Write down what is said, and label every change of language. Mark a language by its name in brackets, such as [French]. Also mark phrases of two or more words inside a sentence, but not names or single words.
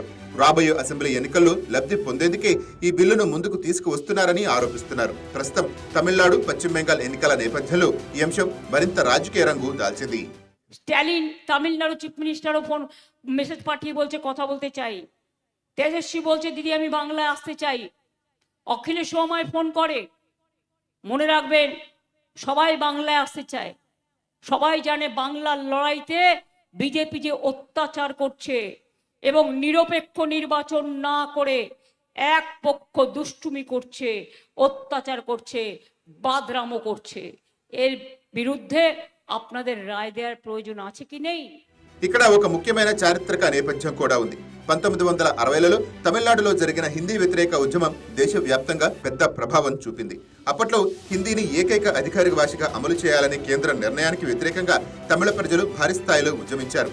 [Telugu] రాబోయే అసెంబ్లీ ఎన్నికల్లో లబ్ధి పొందేందుకే ఈ బిల్లును ముందుకు తీసుకువస్తున్నారని ఆరోపిస్తున్నారు. ప్రస్తుతం తమిళనాడు, పశ్చిమ బెంగాల్ ఎన్నికల నేపథ్యంలో ఈ అంశం మరింత రాజకీయ రంగు దాల్చింది. [Bangla] স্ট্যালিন তামিলনাড়ু চিফ মিনিস্টারও ফোন মেসেজ পাঠিয়ে বলছে কথা বলতে চাই। তেজস্বী বলছে দিদি আমি বাংলায় আসতে চাই। অখিলেশ আমায় ফোন করে। মনে রাখবেন সবাই বাংলায় আসতে চায়। সবাই জানে বাংলার লড়াইতে বিজেপি যে অত্যাচার করছে এবং নিরপেক্ষ নির্বাচন না করে এক পক্ষ দুষ্টুমি করছে, অত্যাচার করছে, বাদরামো করছে। এর বিরুদ্ধে আপনাদের রায় দেওয়ার প্রয়োজন আছে কি নেই? [Telugu] ఇక్కడ ఒక ముఖ్యమైన చారిత్రక నేపథ్యం కూడా ఉంది. 1960లలో తమిళనాడులో జరిగిన హిందీ వ్యతిరేక ఉద్యమం దేశవ్యాప్తంగా పెద్ద ప్రభావం చూపింది. అప్పట్లో హిందీని ఏకైక అధికారిక భాషగా అమలు చేయాలనే కేంద్ర నిర్ణయానికి వ్యతిరేకంగా తమిళ ప్రజలు భారీ స్థాయిలో ఉద్యమించారు.